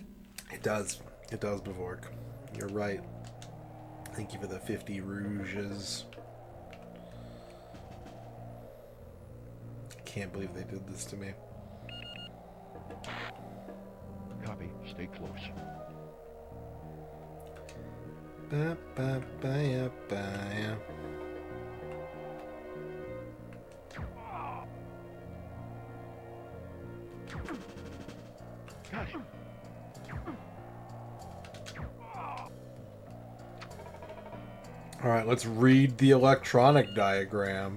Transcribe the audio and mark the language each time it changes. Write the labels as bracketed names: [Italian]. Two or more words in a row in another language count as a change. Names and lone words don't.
[English] It does. It does, Bavork. You're right. Thank you for the 50 rouges. Can't believe they did this to me. Copy. Stay close. Ba, ba, ba, ya, ba, ya. Got him. Alright, let's read the electronic diagram.